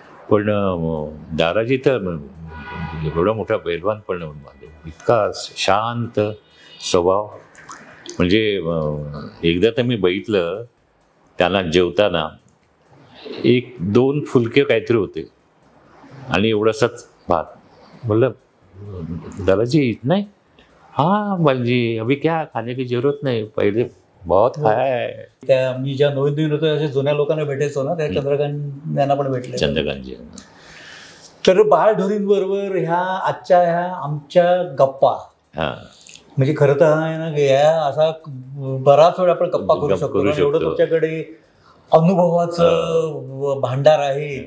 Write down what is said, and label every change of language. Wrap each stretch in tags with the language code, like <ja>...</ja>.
<mr>पण दाराजी तर एवढा मोठा पैलवान, पण इतका शांत स्वभाव. म्हणजे एकदा तर मी बघितलं त्यांना जेवताना 1-2 फुलके काहीतरी होते आणि एवढासाच भात.</mr> <hi>बोललं, दादाजी इतना ही? हाँ बालजी, अभी क्या खाने की जरूरत नहीं, पहिले बहुत खाया है.</hi> <mr>त्या मी ज्या नवीन होतो अशा जुन्या लोकांना भेटायचो ना, त्या चंद्रकांत यांना पण भेटले. चंद्रकांतजी. तर बाळढोरींबरोबर ह्या आजच्या ह्या आमच्या गप्पा, म्हणजे खरं तर आहे ना, या असा बराच वेळ आपण गप्पा करू शकतो. एवढं तुमच्याकडे अनुभवाचं भांडार आहे.</mr>